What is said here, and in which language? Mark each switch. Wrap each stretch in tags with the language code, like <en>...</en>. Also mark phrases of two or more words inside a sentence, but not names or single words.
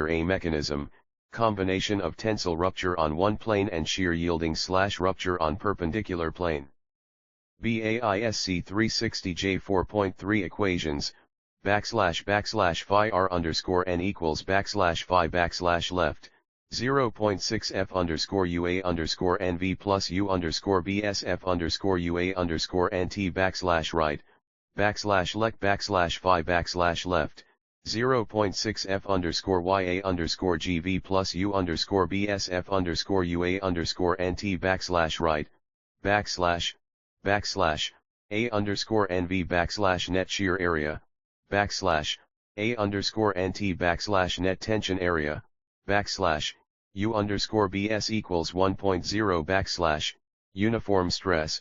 <en>A mechanism, combination of tensile rupture on one plane and shear yielding / rupture on perpendicular plane. BAISC 360 J4.3 equations, / phi R underscore N equals / phi left, 0.6 F underscore UA underscore NV plus U underscore BSF underscore UA underscore NT / right, / lec / phi left, 0.6 F underscore YA underscore GV plus U underscore BSF underscore UA underscore NT / right, / A underscore NV / net shear area, / A underscore NT / net tension area, / U underscore BS equals 1.0 / uniform stress.</en>